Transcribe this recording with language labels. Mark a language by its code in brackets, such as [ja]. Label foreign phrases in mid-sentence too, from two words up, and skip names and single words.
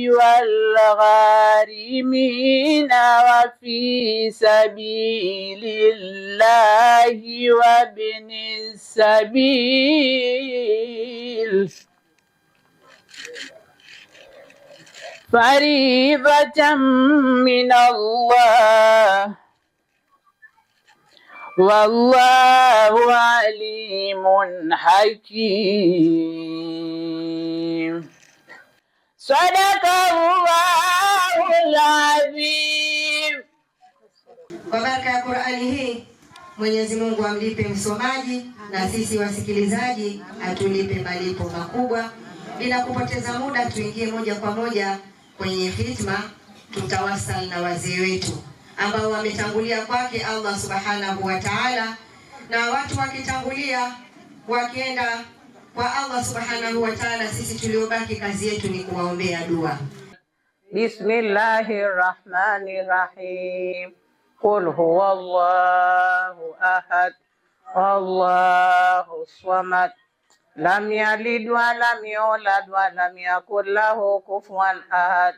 [ar] والغارمين وفي سبيل الله وابن السبيل فريضة من الله والله عليم حكيم. صدق الله العظيم. [sw] Kwa baraka ya Qur'ani hii, Mwenyezi Mungu amlipe msomaji na sisi wasikilizaji atulipe malipo makubwa. Bila kupoteza muda, tuingie moja kwa moja kwenye hitma. Tutawasal na wazee wetu ambao wametangulia kwake Allah [ar] سبحانه وتعالى, [sw] na watu wakitangulia wakienda kwa Allah [ar] سبحانه وتعالى, [sw] sisi tuliobaki kazi yetu ni kuwaombea dua. [ar] بسم الله الرحمن الرحيم. قل هو الله أحد الله الصمد لم يلد ولم يولد ولم يكن له كفوا أحد.